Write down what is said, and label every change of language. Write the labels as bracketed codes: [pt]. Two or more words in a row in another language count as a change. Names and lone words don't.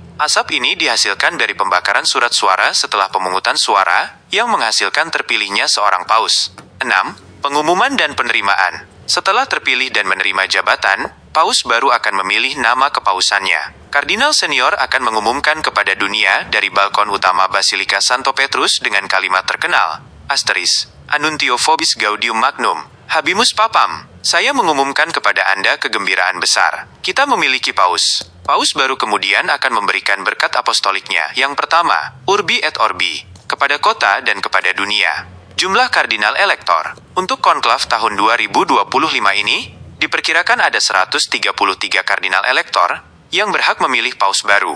[id] Asap ini dihasilkan dari pembakaran surat suara setelah pemungutan suara, yang menghasilkan terpilihnya seorang paus. 6. Pengumuman dan penerimaan. Setelah terpilih dan menerima jabatan, paus baru akan memilih nama kepausannya. Kardinal senior akan mengumumkan kepada dunia dari balkon utama Basilika Santo Petrus dengan kalimat terkenal, [la] Annuntio vobis gaudium magnum, habemus papam. [id] Saya mengumumkan kepada Anda kegembiraan besar. Kita memiliki paus. Paus baru kemudian akan memberikan berkat apostoliknya. Yang pertama, [la] Urbi et Orbi, [id] kepada kota dan kepada dunia. Jumlah kardinal elektor untuk konklav tahun 2025 ini, diperkirakan ada 133 kardinal elektor yang berhak memilih paus baru.